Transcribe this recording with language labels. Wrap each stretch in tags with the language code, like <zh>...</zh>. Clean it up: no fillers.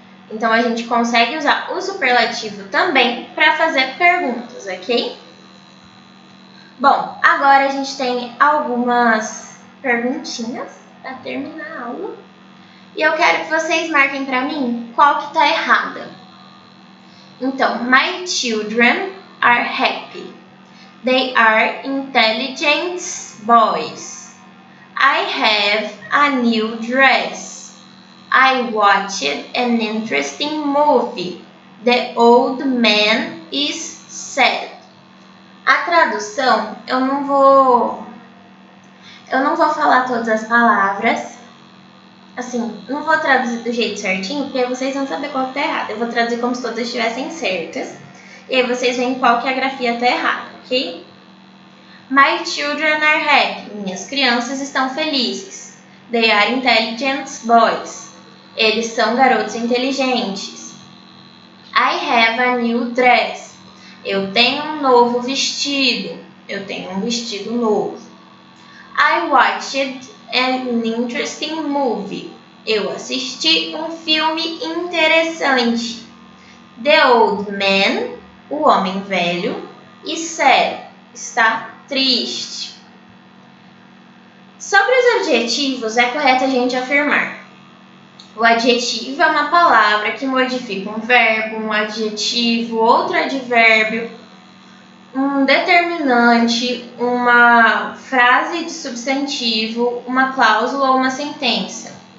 <pt>Então, a gente consegue usar o superlativo também para fazer perguntas, ok? Bom, agora a gente tem algumas perguntinhas para terminar a aula. E eu quero que vocês marquem para mim qual que está errada.</pt> <en>Então, my children are happy. They are intelligent boys. I have a new dress. I watched an interesting movie. The old man is sad.</en> <pt>A tradução, eu não vou falar todas as palavras. Assim, não vou traduzir do jeito certinho, porque aí vocês vão saber qual que tá errado. Eu vou traduzir como se todas estivessem certas. E aí vocês veem qual que a grafia tá errada, ok?</pt> <en>My children are happy.</en> <pt>Minhas crianças estão felizes.</pt> <en>They are intelligent boys.</en> <pt>Eles são garotos inteligentes.</pt> <en>I have a new dress.</en> <pt>Eu tenho um novo vestido. Eu tenho um vestido novo.</pt> <en>I watched an interesting movie.</en> <pt>Eu assisti um filme interessante.</pt> <en>The old man,</en> <pt>o homem velho,</pt> <en>is sad,</en> <pt>está triste. Sobre os adjetivos, é correto a gente afirmar. O adjetivo é uma palavra que modifica um verbo, um adjetivo, outro advérbio, um determinante, uma frase de substantivo, uma cláusula ou uma sentença.</pt>